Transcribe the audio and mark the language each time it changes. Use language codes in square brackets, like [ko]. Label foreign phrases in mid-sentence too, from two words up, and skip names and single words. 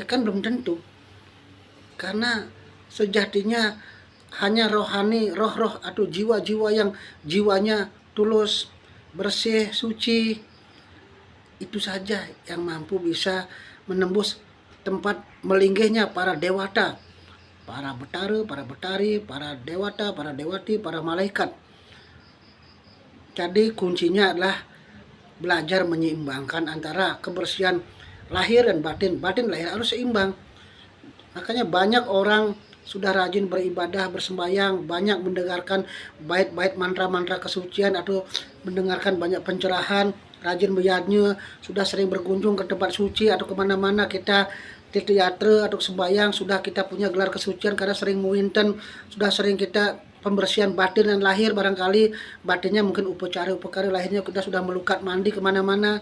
[id] Kan belum tentu. Karena sejatinya hanya rohani, roh-roh atau jiwa-jiwa yang jiwanya tulus, bersih, suci, itu saja yang mampu bisa menembus tempat melinggihnya para dewata, para betara, para betari, para dewata, para dewati, para malaikat. Jadi kuncinya adalah belajar menyeimbangkan antara kebersihan lahir dan batin. Batin lahir harus seimbang. Makanya banyak orang sudah rajin beribadah, bersembahyang, banyak mendengarkan bait-bait mantra-mantra kesucian atau mendengarkan banyak pencerahan, rajin beyadnya, sudah sering berkunjung ke tempat suci atau kemana-mana kita di teater atau sembahyang, sudah kita punya gelar kesucian karena sering muinten, sudah sering kita pembersihan batin dan lahir, barangkali batinnya mungkin upacara lahirnya kita sudah melukat mandi kemana-mana.